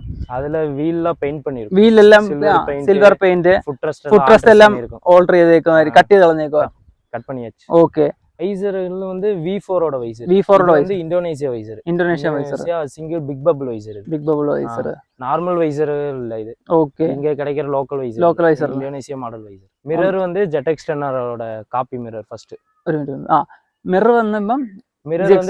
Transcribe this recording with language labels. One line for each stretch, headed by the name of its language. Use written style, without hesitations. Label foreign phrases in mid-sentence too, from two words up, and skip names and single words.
Malayalam: അതില് വീലെല്ലാം സിൽവർ പെയിന്റ്,
English: foot rest
Malayalam: എല്ലാം ഓൾട്ടർ ചെയ്തേക്കുന്ന, കട്ട് ചെയ്ത് കളഞ്ഞേക്കോ. ഓക്കെ,
Tamil: வைசர்ல வந்து V4 ஓட வைசர். வந்து இந்தோனேஷியா வைசர்.
English: single big bubble visor. normal visor
Tamil: இல்ல இது. ஓகே, இங்க கிடைக்கிற
English: local visor.
Tamil: இந்தோனேஷியா
English: model visor.
Tamil: மிரர் வந்து ஜெட் எக்ஸ்டெண்டரோட
English: copy mirror first.
Tamil: மிரர் வந்து